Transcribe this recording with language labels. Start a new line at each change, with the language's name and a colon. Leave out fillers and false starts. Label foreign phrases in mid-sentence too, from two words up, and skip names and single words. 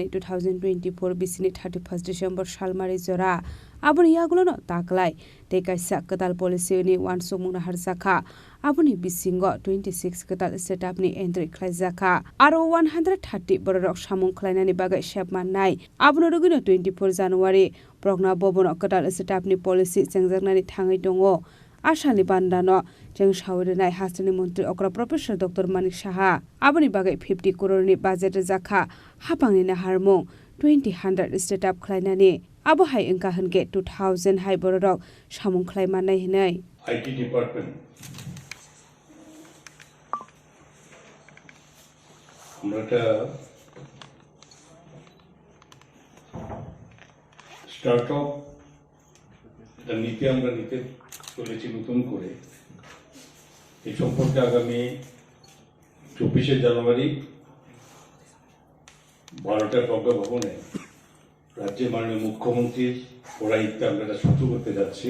Kok Borok: 2024 BC ni 31st December Shalmari Jora Abuni yagulono taklai te kaisa katal policy ni wansomuna harjaka abuni bisingo 26 katal setup ni entry khlaijaka aro 130 borok samung khlainani bagai shepmannai abuni rugino 24 January progna bobono katal setup ni policy chengjaknani thangai dongo Ashali Bandano Jeng Shawiranai Hastini Montri Okra Professor Dr. Manik Shaha Abuni bagai 50 crore ni budget jaka hapangni na harmong 2000 setup khlainani Abo hai engka hange 2000 hai borok samung khlaimanai hinai
English: IT department
Bangla: আমরা স্টার্টআপ নীতি আমরা নিতে চলেছি নতুন করে এই সম্পর্কে আগামী 24 জানুয়ারি 12টা প্রজ্ঞা ভবনে রাজ্যের মাননীয় মুখ্যমন্ত্রীর পৌরাহিত্যে আমরা এটা শুরু করতে যাচ্ছি।